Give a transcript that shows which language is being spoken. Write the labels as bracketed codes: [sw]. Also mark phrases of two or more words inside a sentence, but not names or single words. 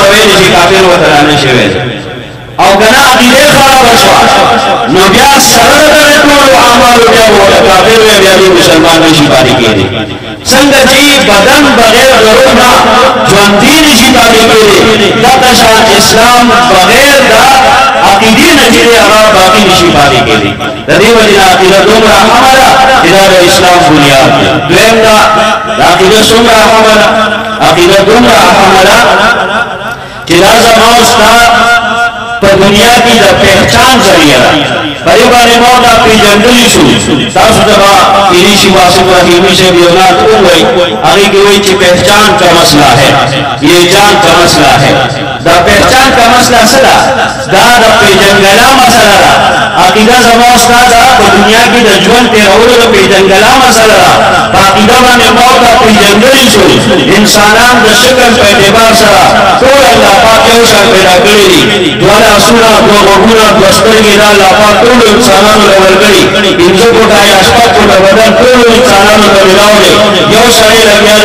[ps] ویلی چې کافر ورته رانه شوی او کنه عقیدې خرابه شوه نو بیا سره د دغې ټولو اعمالو بیا به ورته کافر وی بیا دې مسلمان نشي پاتې کېدی څنګه چې بدن بغیر د روح نه ژوندي نشي پاتې کېدی دغه شان اسلام بغیر د عقیدې نه چې دی هغه باقي نشي پاتې کېدی د دې وجې نه عقیده دومره اهمه ده چې دا د اسلام بنیاد دی دویم دا عقیده څومره اهمه ده عقیده دومره اهمه ده چې دا زما او ستا په دنیا کې د پہچان ذریعه ده په دې باندې مو دا پېژندلی شو تاسو ته به پیري شي واسف رحیمي صاحب یو نعت ووایي هغې کې وایي چې [ur] پہچان کا مسئلہ ہے یہ جان کا مسئلہ ہے [ps] دا [ur] پہچان کا مسئلہ [ps] څه ده دا د پېژنګلا مسله ده عقیده زما او ستا ده په دنیا کې د ژوند تېرولو د پېژنګلا مسله ده په عقیده باندې مو دا پېژندلی شو انسانان د شکل په اعتبار سره ټول الله پاک یو شان پیدا کړي دي دوه لاسونه دوه غوږونه دوه سترګې دا الله پاک ټولو انسانانو له ورکړي پنځه فوټه یا شپږ فوټه بدن ټولو انسانانو ته میلاو دی یو سړی لګیا دی